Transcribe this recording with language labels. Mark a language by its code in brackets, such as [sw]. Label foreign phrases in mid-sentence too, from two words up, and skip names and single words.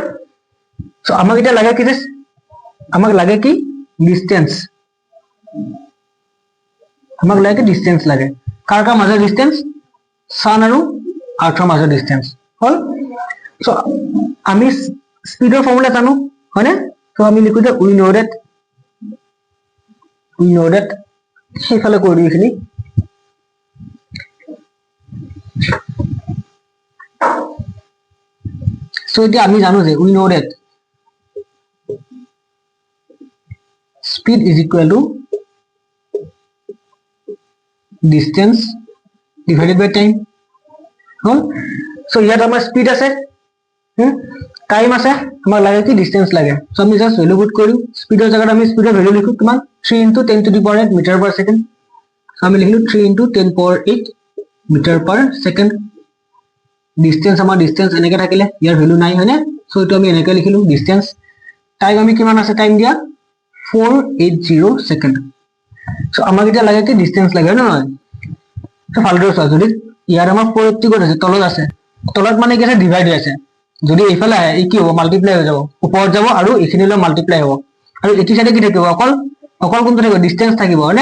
[as] সো আমাক এটা লাগে কি যে আমাক লাগে কি ডিসটেন্স, আমাক লাগে ডিসটেন্স লাগে, কাৰ কাৰ মাজৰ ডিসটেন্স সান আৰু আৰ্থৰ মাজৰ ডিসটেন্স, হল। সো আমি স্পীডৰ ফৰ্মুলা জানো, হয়নে। সো আমি লিখো যে [en] we know that [as] সেইফালে কৰি দিও এইখিনি, সো এতিয়া আমি জানো যে [en] we know that speed is equal to distance divided by time, [as] হল। সো ইয়াত আমাৰ স্পীড আছে, টাইম আছে, আমাক লাগে কি ডিসটেন্স লাগে। সো আমি [en] just value put [as] কৰো, স্পীডৰ জায়গাত আমি স্পীডৰ ভ্যালু লিখো কিমান [en] 3 into 10 to the power 8 meter per second, [as] সো আমি লিখিলো [en] 3 into 10 power 8 meter per second. [as] ডিসটেন্স আমাৰ ডিসটেন্স এনেকে থাকিলে ইয়াৰ ভ্যালু নাই, হয়নে। সো এটো আমি এনেকে লিখিলো ডিসটেন্স। টাইম আমি কিমান আছে টাইম দিয়া 480 সেকেন্ড। সো আমাক এটা লাগে কি ডিসটেন্স লাগে, হয় নহয়। সো ভালদৰে চোৱা, যদি ইয়াৰ আমাৰ 480 ক'ত আছে তলত আছে, তলত মানে কি আছে ডিভাইড হৈ আছে, যদি এইফালে আহে এই কি হ'ব মাল্টিপ্লাই হৈ যাব, ওপৰত যাব আৰু এইখিনিলৈ মাল্টিপ্লাই হ'ব, আৰু এইটো সাইডে কি থাকিব অকল কোনটো থাকিব ডিসটেন্স থাকিব, হয়নে।